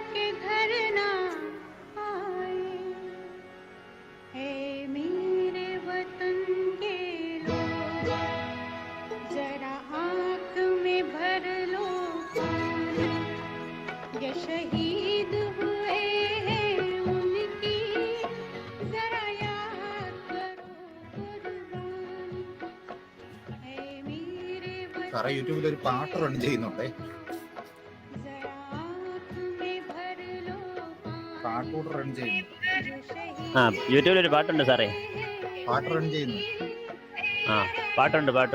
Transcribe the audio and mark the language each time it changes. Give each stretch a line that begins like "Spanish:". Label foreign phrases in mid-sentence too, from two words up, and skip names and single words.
Hindi: के घर ना आए, है मेरे वतन के लोग, जरा आँख में भर लो पानी, ये शहीद हुए हैं उनकी, जरा याद करो कुर्बानी, है मेरे वतन
Malayalam: യൂട്യൂബിൽ ഒരു പാട്ട് റൺ ചെയ്യുന്നുണ്ടേ,
Hindi: जरा आँख में भर लो
Malayalam: പാട്ടൂടെ റൺ ചെയ്യുന്നു.
Hindi: जो शहीद
Malayalam: യൂട്യൂബിൽ ഒരു പാട്ടുണ്ട് സാറേ. പാട്ട് റൺ ചെയ്യുന്നു. പാട്ടുണ്ട്.